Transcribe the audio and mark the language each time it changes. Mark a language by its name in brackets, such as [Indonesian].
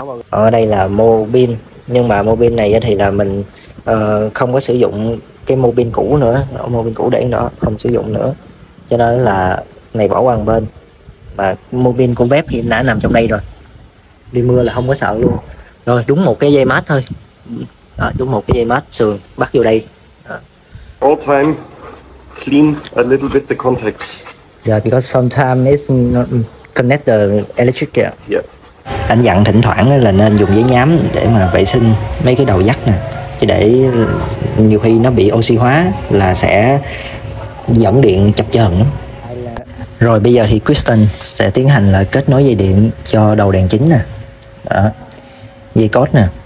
[Vietnamese] Ở đây là mô pin, nhưng mà mô pin này thì là mình không có sử dụng cái mô pin cũ nữa, mô pin cũ để nó không sử dụng nữa, cho nên là này bỏ qua một bên. Mà mô pin của Vep thì đã nằm trong đây rồi, đi mưa là không có sợ luôn. Rồi đúng một cái dây mát thôi. Đó, đúng một cái dây mát sườn bắt vô đây. [English] All time clean a little bit the contacts. Yeah, because sometimes it's not connect the electric. Yeah. [Vietnamese] Anh dặn thỉnh thoảng là nên dùng giấy nhám để mà vệ sinh mấy cái đầu dắt nè, chứ để nhiều khi nó bị oxy hóa là sẽ dẫn điện chập chờn lắm. Rồi bây giờ thì Kristen sẽ tiến hành là kết nối dây điện cho đầu đèn chính nè. Đó. dây cốt nè.